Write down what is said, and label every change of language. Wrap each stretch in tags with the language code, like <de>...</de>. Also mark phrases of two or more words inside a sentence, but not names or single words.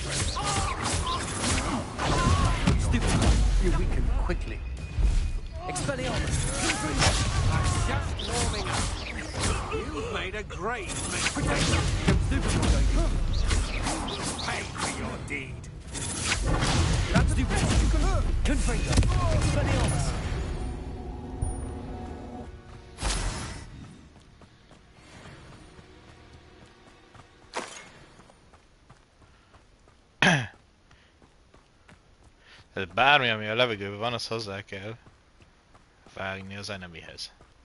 <en>Stupid. You weaken quickly. Expelliarmus! I'm just warming up. You've made a great mistake. Pay for your deed. That's stupid. Confringo! Expelliarmus!</en> <hu>Tehát bármi, ami a levegőben van, az hozzá kell vágni az enemihez.</hu>